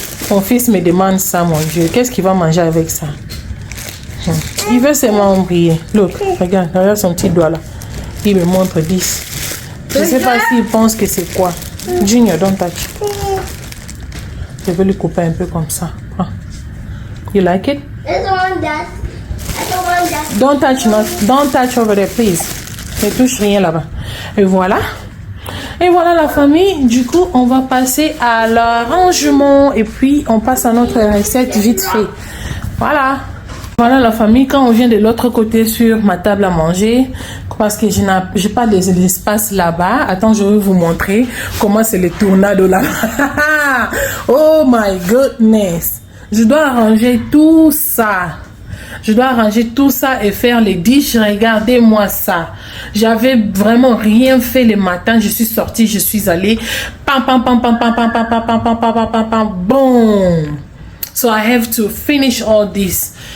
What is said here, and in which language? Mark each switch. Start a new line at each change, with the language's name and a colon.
French: Mon fils me demande ça, mon Dieu. Qu'est-ce qu'il va manger avec ça? Il veut seulement oublier.
English: Look,
French: regarde son petit doigt là. Il me montre 10. Je ne sais pas s'il pense que c'est quoi. Junior,
English: don't touch.
French: Je vais lui couper un peu comme ça.
English: You like it? I don't want that. I Don't touch, don't touch over there, please.
French: Ne touche rien là-bas. Et voilà. Et voilà la famille. Du coup, on va passer à l'arrangement. Et puis, on passe à notre recette vite fait. Voilà. Voilà la famille. Quand on vient de l'autre côté sur ma table à manger, parce que je n'ai pas d'espace là-bas. Attends, je vais vous montrer comment c'est le tornado là-bas.
English: Oh my goodness.
French: Je dois arranger tout ça. Je dois arranger tout ça et faire les dishes. Regardez-moi ça. J'avais vraiment rien fait le matin. Je suis sortie, je suis allée. Pam, pam, pam, pam, pam, pam, pam, pam, pam, pam, pam, pam, pam, pam, boom.
English: So I have to finish all this.